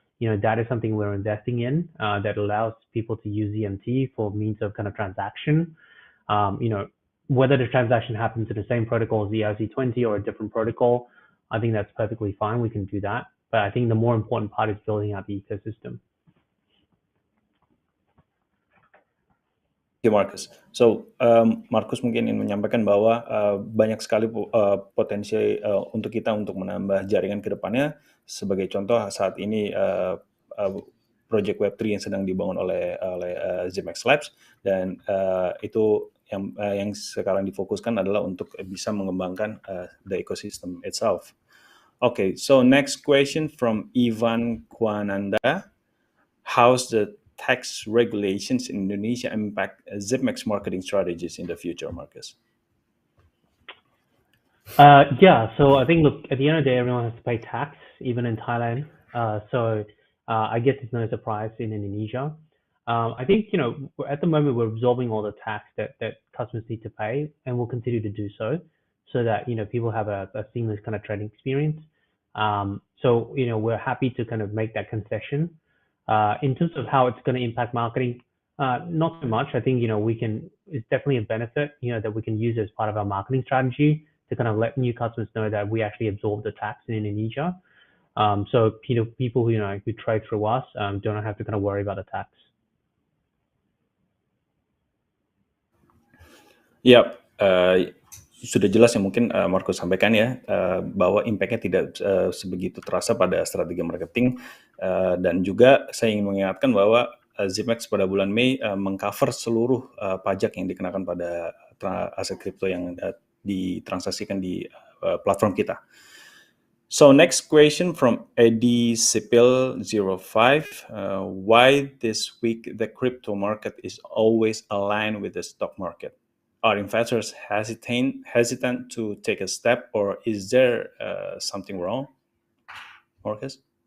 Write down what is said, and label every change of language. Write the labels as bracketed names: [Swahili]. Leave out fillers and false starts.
[English] That is something we're investing in that allows people to use ZMT for means of kind of transaction. Whether the transaction happens in the same protocol as the ERC20 or a different protocol, I think that's perfectly fine. We can do that. But I think the more important part is building out the ecosystem. Thank you, Marcus. [Indonesian] So, Marcus mungkin ingin menyampaikan bahwa banyak sekali potensi untuk kita untuk menambah jaringan ke depannya. Sebagai contoh, saat ini project Web3 yang sedang dibangun oleh Zipmex Labs, dan itu yang sekarang difokuskan adalah untuk bisa mengembangkan [English] the ecosystem itself. Okay, so next question from Ivan Kwananda. How's the tax regulations in Indonesia impact Zipmex marketing strategies in the future, Marcus? Yeah, so I think, look, at the end of the day, everyone has to pay tax, even in Thailand. So I guess it's no surprise in Indonesia. I think, at the moment, we're absorbing all the tax that customers need to pay, and we'll continue to do so that, people have a seamless kind of trading experience. So, we're happy to kind of make that concession. In terms of how it's going to impact marketing, not so much. I think, it's definitely a benefit, that we can use as part of our marketing strategy to kind of let new customers know that we actually absorb the tax in Indonesia. So, people who trade through us don't have to kind of worry about the tax. [Indonesian] Yap, sudah jelas yang mungkin Marcus sampaikan ya, bahwa impact-nya tidak sebegitu terasa pada strategi marketing, dan juga saya ingin mengingatkan bahwa Zipmex pada bulan Mei mengcover seluruh pajak yang dikenakan pada aset kripto yang ditransaksikan di platform kita. [English] So next question from Eddie Sipil 05. Why this week the crypto market is always aligned with the stock market? Are investors hesitant to take a step, or is there something wrong, Marcus?